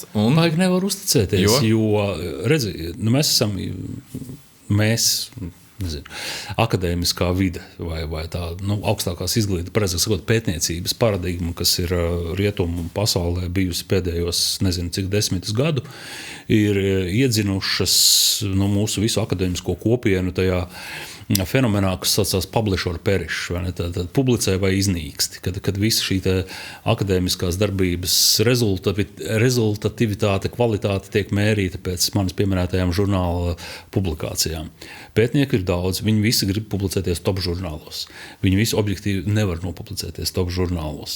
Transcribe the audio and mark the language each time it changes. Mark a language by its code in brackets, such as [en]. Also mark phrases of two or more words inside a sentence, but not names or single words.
[lv] Baigi nevar uzticēties, jo redzi, mēs akadēmiskā vide vai tā augstākās izglītības, pareizāk sakot, pētniecības paradigma, kas ir rietumu pasaulē bijusi pēdējos nezinu cik desmitus gadu, ir iedzinušas mūsu visu akadēmisko kopienu tajā fenomenā, kas saucās [en] publish or perish, [lv] tad publicē vai iznīksti, kad visa šī akadēmiskās darbības rezultativitāte, kvalitāte tiek mērīta pēc manis pieminētajām žurnāla publikācijām. Pētnieki ir daudz, viņi visi grib publicēties top žurnālos. Viņi visi objektīvi nevar nopublicēties top žurnālos.